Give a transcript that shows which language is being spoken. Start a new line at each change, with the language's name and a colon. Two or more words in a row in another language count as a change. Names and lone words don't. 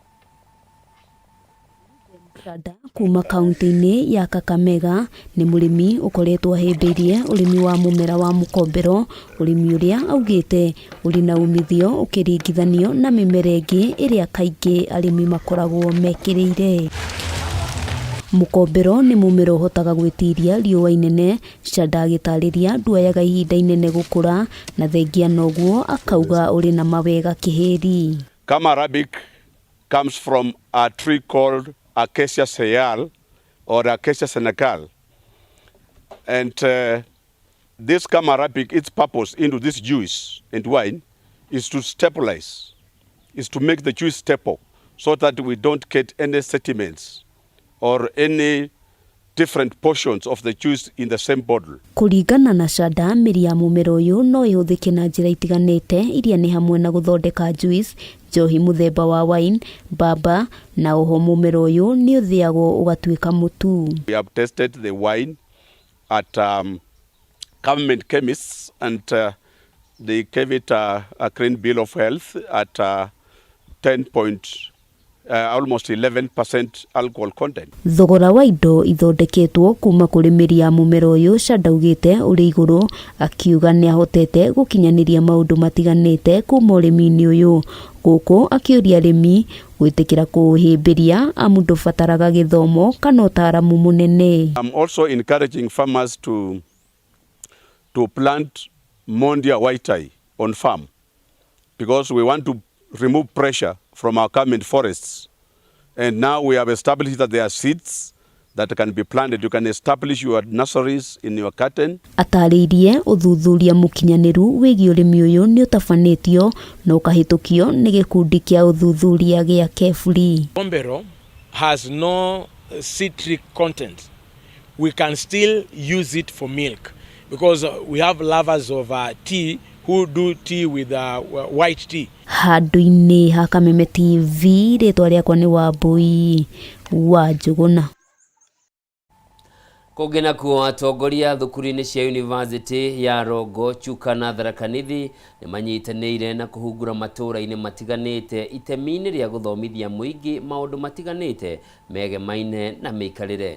Kikuyu: Shanda kuma kaunti-inĩ ya Kakamega nĩ mũrĩmi ũkoretwo ahĩmbĩirie ũrĩmi wa mũmera wa mũkombero, ũrĩmi ũrĩa augĩte ũrĩ na umithio ũkĩringithanio na mĩmera ĩngĩ ĩrĩa kaingĩ arĩmi makoragwo mekĩrĩire. Mukombero ni mumero hotaga gwitiria riua inene. Shada agitariria nduayaga ihinda inene gukura na thengia noguo akauga uri na mawega kiheri.
English: Kama Arabic comes from a tree called Acacia Senegal or Acacia Senegal, and this Kama Arabic, its purpose into this juice and wine is to stabilize, is to make the juice stable, so that we don't get any sediments or any different portions of the juice in the same bottle.
Kikuyu: Kuringana na Shada, miri ya mumero uyu no ihuthike na njira itiganite iria ni hamwe na guthondeka juice, njohi muthemba wa wine, baba na oho mumero uyu ni uthiagwo ugatuika mutu.
English: We have tested the wine at Kameme chemists, and they gave it a clean bill of health at almost 11% alcohol content.
Kikuyu: Thogora wa indo ithondeketwo kuma kuri miri ya mumero uyu Shada ugite uri iguru, akiuga ni ahotete gukinyaniria maundu matiganite kuma urimi-ini uyu. Guku akiuria arimi gwitikira kuhimbiria amu ndubataraga githomo kana utaramu munene.
English: I'm also encouraging farmers to plant Mondia white on farm, because we want to remove pressure from our Kameme forests. And now we have established that there are seeds that can be planted. You can establish your nurseries in your garden.
Kikuyu: Ataririe uthuthuria mukinyaniru wigi urimi uyu ni utafanitio na ukahitukio ni gikundi kia uthuthuria gia Kefuri.
English: Mukombero has no citric content. We can still use it for milk, because we have lovers of tea who do tea with white tea.
Kikuyu: Handu-ini ha Kameme TV, ritwa riakwa ni Wambui wa Njuguna. Kugena kuo atongoria thukuru-ini cia University ya Rongo, Chuka na Tharaka Nithi ni manyitanĩire na kuhungura matura-ini matiganite itemi-ini ria guthomithia muingi maundu matiganite megemaine na miikarire.